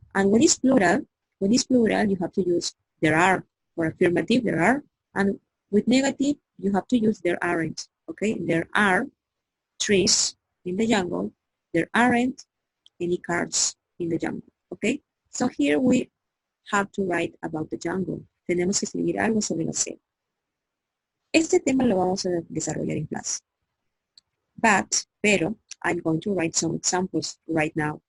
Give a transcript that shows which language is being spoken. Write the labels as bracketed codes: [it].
[en] And when it's plural, you have to use there are. For affirmative, there are, and with negative, you have to use there aren't. Okay? There are trees in the jungle. There aren't any cars in the jungle. Okay? So here we have to write about the jungle. [es] Tenemos que escribir algo sobre la selva. Este tema lo vamos a desarrollar en clase. Pero, [en] I'm going to write some examples right now.